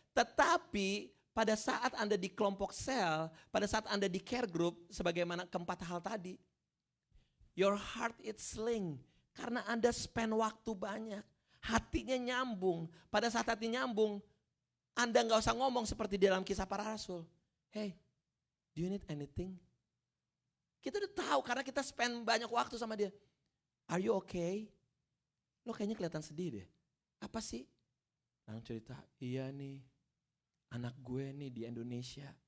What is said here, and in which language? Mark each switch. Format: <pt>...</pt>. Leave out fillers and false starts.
<id>Tetapi pada saat Anda di kelompok sel, pada saat Anda di care group, sebagaimana keempat hal tadi,</id> <en>your heart is sling,</en> <id>karena Anda spend waktu banyak, hatinya nyambung. Pada saat hati nyambung, Anda gak usah ngomong seperti di dalam Kisah Para Rasul.</id> <en>Hey, do you need anything?</en> <id>Kita udah tahu karena kita spend banyak waktu sama dia.</id> <en>Are you okay?</en> <id>Lo kayaknya kelihatan sedih deh. Apa sih? Langsung cerita, iya nih. Anak gue nih di Indonesia.</id>